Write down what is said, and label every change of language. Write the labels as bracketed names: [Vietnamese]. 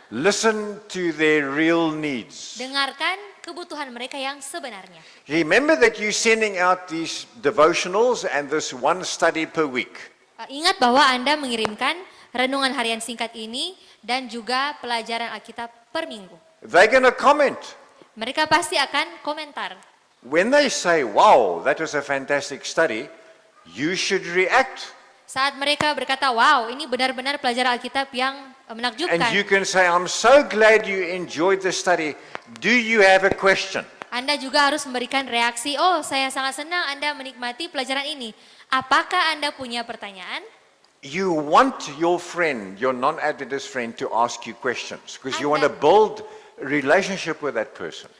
[English] listen to their real needs. [Indonesian] dengarkan kebutuhan mereka yang sebenarnya. [English] Remember that you're sending out these devotionals and this one study per week. [Indonesian] Ingat bahwa Anda mengirimkan renungan harian singkat ini dan juga pelajaran Alkitab per minggu. [English] They're going to comment. [Indonesian] Mereka pasti akan komentar. [English] When they say, wow, that was a fantastic study, you should react. [Indonesian] Saat mereka berkata, wow, ini benar-benar pelajaran Alkitab yang menakjubkan. [English] And you can say, I'm so glad you enjoyed the study. Do you have a question? [Indonesian] Anda juga harus memberikan reaksi, oh saya sangat senang Anda menikmati pelajaran ini. Apakah Anda punya pertanyaan? [English] You want your friend, your non-Adventist friend, to ask you questions because you want to build a relationship with that person.